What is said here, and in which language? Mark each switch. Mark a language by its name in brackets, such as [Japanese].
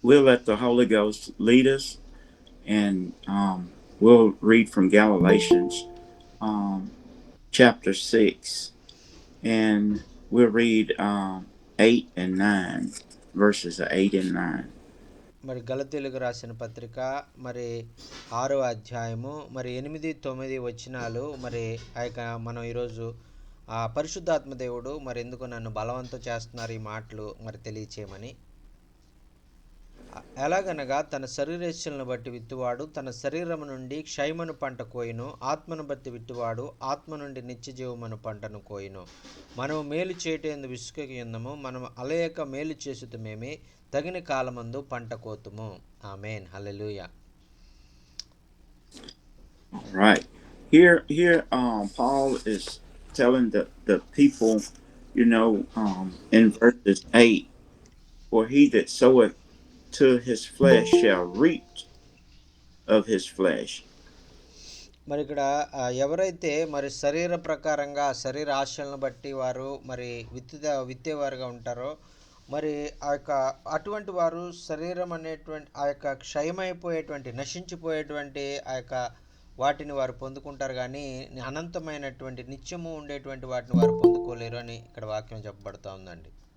[English] we'll let the Holy Ghost lead us, and we'll read from Galatians um, chapter 6, and we'll read 8 and 9, verses 8 and 9. [Telugu] మరి గలతీలకు రాసిన పత్రిక మరి 6వ అధ్యాయము మరి 8, 9 వచనాలు. మరి ఆ యొక్క మనం ఈరోజు ఆ పరిశుద్ధాత్మ దేవుడు మరి ఎందుకు నన్ను బలవంతం చేస్తున్నారు ఈ మాటలు మరి తెలియచేయమని. ఎలాగనగా తన శరీరేచ్ఛలను బట్టి విత్తువాడు తన శరీరము నుండి క్షయమను పంట కోయును, ఆత్మను బట్టి విత్తువాడు ఆత్మ నుండి నిత్యజీవమను పంటను కోయును. మనము మేలు చేయటందు విసుకయుందము, మనము అలయక మేలు చేసుతుమేమి, తగిన కాలమందు పంట కోతుము. ఆమేన్. హల్లెలూయా. [English] All right. Here, Paul is telling the people, in verses 8, for he that soweth to his flesh shall reap of his flesh. [Telugu] మరి ఇక్కడ ఎవరైతే మరి శరీర ప్రకారంగా శరీర ఆశలను బట్టి వారు మరి విత్తేవారుగా ఉంటారో మరి ఆ యొక్క అటువంటి వారు శరీరం అనేటువంటి ఆ యొక్క క్షయమైపోయేటువంటి నశించిపోయేటువంటి ఆ యొక్క వాటిని వారు పొందుకుంటారు, కానీ అనంతమైనటువంటి నిత్యము ఉండేటువంటి వాటిని వారు పొందుకోలేరు అని ఇక్కడ వాక్యం చెప్పబడుతూ ఉందండి.